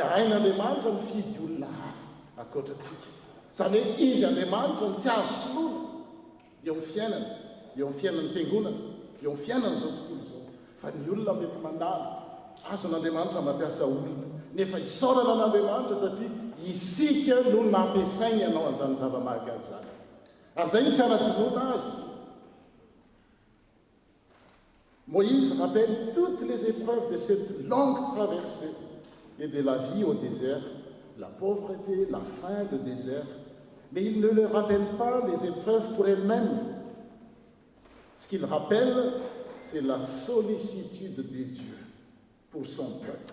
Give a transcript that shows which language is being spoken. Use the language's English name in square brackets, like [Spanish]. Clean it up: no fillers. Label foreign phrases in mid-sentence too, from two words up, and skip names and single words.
[Malagasy] hain'Andriamanitra mifidy olona hafa akoatratsika zany hoe izy Andriamanitra ny tsy azo soloana eo amin'ny fiainana eo amin'ny fiainan'ny fiangonana eo amin'ny fiainana zao tontolo zao fa ny olona mety mandala azon'Andriamanitra mampiasa olona nefa isaorana n'Andriamanitra satria isika no nampiasainy ianao an'izany zava-mahagaga zany ary zay ny tsy anadinoana azy [French] Moïse rappelle toutes les épreuves de cette longue traversée et de la vie au désert, la pauvreté, la faim, le désert, mais il ne leur rappelle pas les épreuves pour elles-mêmes. Ce qu'il rappelle, c'est la sollicitude de Dieu pour son peuple.